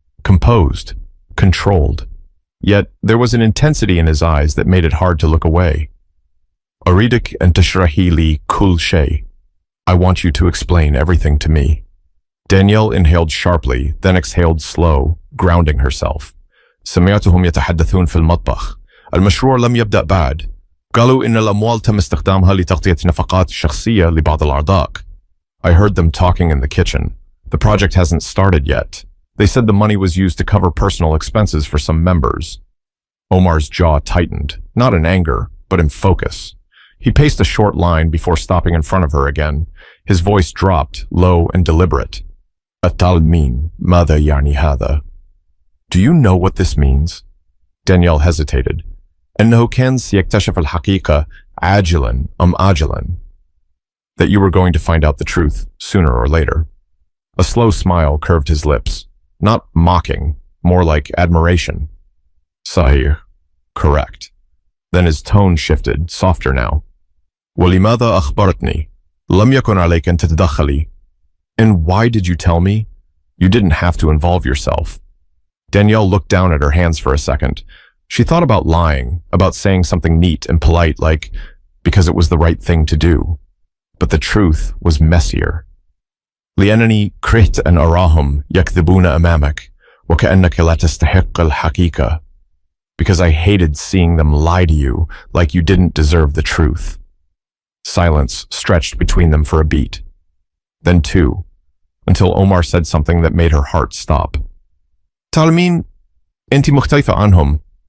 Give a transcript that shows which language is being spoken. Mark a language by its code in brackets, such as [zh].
[en] Composed, controlled. Yet there was an intensity in his eyes that made it hard to look away. [ar] Aridik and tashrahi li kul shay. [en] I want you to explain everything to me. Danielle inhaled sharply, then exhaled slow, grounding herself. [ar] سمعتهم يتحدثون في المطبخ. المشروع لم يبدأ بعد. قالوا إن الأموال تم استخدامها لتغطية نفقات شخصية لبعض الأعضاء. [en] I heard them talking in the kitchen. The project hasn't started yet. They said the money was used to cover personal expenses for some members. Omar's jaw tightened, not in anger, but in focus. He paced a short line before stopping in front of her again. His voice dropped, low and deliberate. [ar] أتعلمين ماذا يعني هذا? [en] Do you know what this means? Danielle hesitated. [ar] إنه كان سيكتشف الحقيقة عاجلا أم آجلا. [en] That you were going to find out the truth sooner or later. A slow smile curved his lips, not mocking, more like admiration. Sahih, correct. Then his tone shifted, softer now. [ar] ولماذا أخبرتني؟ لم يكن عليك أن تتدخلي. [en] And why did you tell me? You didn't have to involve yourself. Danielle looked down at her hands for a second. She thought about lying, about saying something neat and polite like, because it was the right thing to do. But the truth was messier. [ar] لأنني كرهت أن أراهم يكذبون أمامك وكأنك لا تستحق الحقيقة. [en] Because I hated seeing them lie to you like you didn't deserve the truth. Silence stretched between them for a beat. Then two, until Omar said something that made her heart stop. [ar] تعلمين أنت مختلفة عنهم.